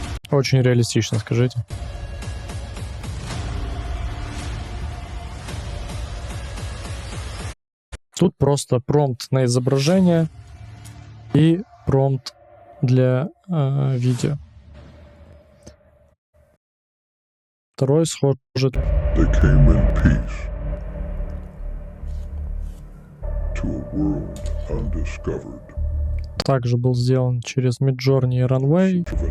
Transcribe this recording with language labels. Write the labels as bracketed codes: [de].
[ru] Очень реалистично, скажите. Тут просто промпт на изображение и промпт для видео. Второй схож. [en] They came in peace to a world undiscovered. [ru] Также был сделан через Midjourney и Runway.